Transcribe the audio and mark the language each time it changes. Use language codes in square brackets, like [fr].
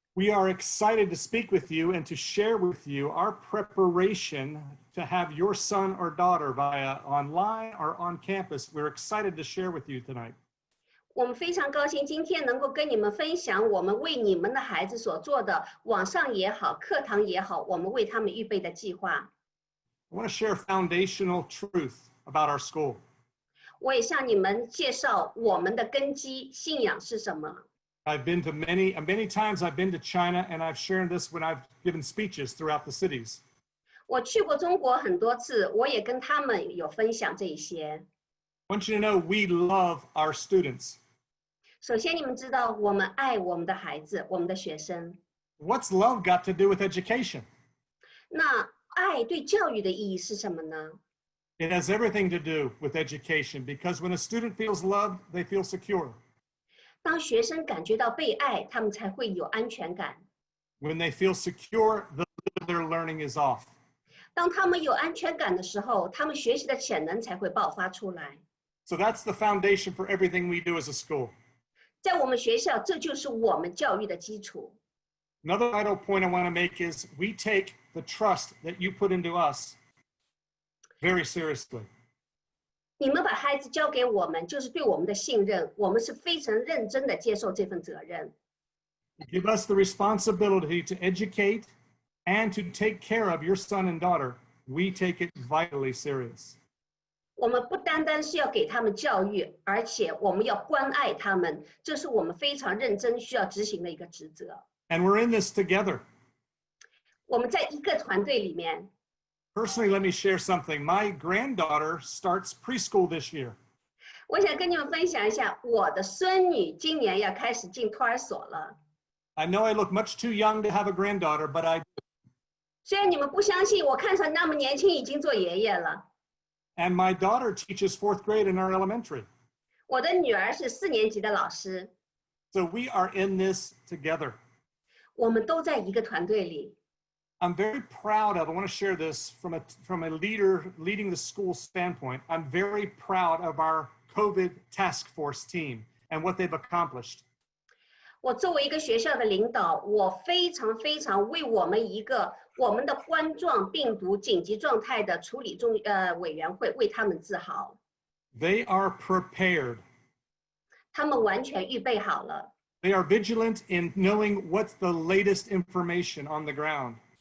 [en] We are excited to speak with you and to share with you our preparation to have your son or daughter via online or on campus. We're excited to share with you tonight. [zh] 我们非常高兴今天能够跟你们分享我们为你们的孩子所做的网上也好，课堂也好，我们为他们预备的计划。 [en] I want to share foundational truth about our school. [zh] 我也向你们介绍我们的根基信仰是什么。 [en] I've been to many times I've been to China, and I've shared this when I've given speeches throughout the cities. [zh] 我去过中国很多次，我也跟他们有分享这一些。 [en] I want you to know we love our students. [zh] 首先，你们知道我们爱我们的孩子，我们的学生。 [en] What's love got to do with education? [zh] 那爱对教育的意义是什么呢？ [en] It has everything to do with education because when a student feels loved, they feel secure. [zh] 当学生感觉到被爱，他们才会有安全感。 [en] When they feel secure, the limit of their learning is off. [zh] 当他们有安全感的时候，他们学习的潜能才会爆发出来。 [en] So that's the foundation for everything we do as a school. [zh] 在我们学校，这就是我们教育的基础。 [en] Another vital point I want to make is we take the trust that you put into us very seriously. [zh] 你们把孩子交给我们，就是对我们的信任，我们是非常认真的接受这份责任。 [en] You give us the responsibility to educate and to take care of your son and daughter. We take it vitally serious. [zh] 我们不单单是要给他们教育，而且我们要关爱他们，这是我们非常认真需要执行的一个职责。 [en] And we're in this together. [zh] 我们在一个团队里面。 [en] Personally, let me share something. My granddaughter starts preschool this year. [zh] 我想跟你们分享一下，我的孙女今年要开始进托儿所了。 [en] I know I look much too young to have a granddaughter, but I [zh] 虽然你们不相信，我看上那么年轻，已经做爷爷了。 [en] and my daughter teaches 4th grade in our elementary. [zh] 我的女儿是4年级的老师， [en] So we are in this together. [zh] 我们都在一个团队里。 [en] I'm very proud of, I want to share this from a leader leading the school standpoint. I'm very proud of our COVID task force team and what they've accomplished. [zh] 我作为一个学校的领导，我非常非常为我们的冠状病毒紧急状态的处理委员会为他们自豪。 [en] They are prepared. [zh] 他们完全预备好了。 [en] They are vigilant in knowing what's the latest information on the ground.